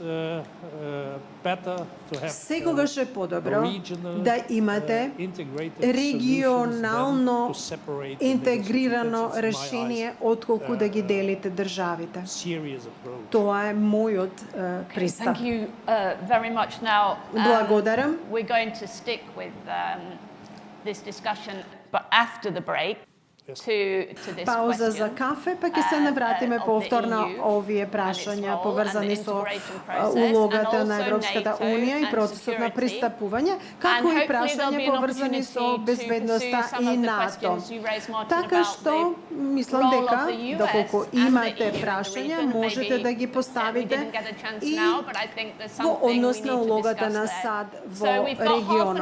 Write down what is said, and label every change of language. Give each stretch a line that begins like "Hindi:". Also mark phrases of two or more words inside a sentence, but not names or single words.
Macedonian: Секогаш е подобро да имате регионално интегрирано решение отколку да ги делите државите. Тоа е мојот пристап. Благодарам.
English: We're going to stick with this discussion, but after the break.
Macedonian: Пауза за кафе, па ќе се навратиме повторно овие прашања поврзани со улогата на Европската Унија и процесот на пристапување, како и прашања поврзани со безбедноста и НАТО. Така што мислам дека доколку имате прашања, можете да ги поставите и во однос на улогата на САД во регионот.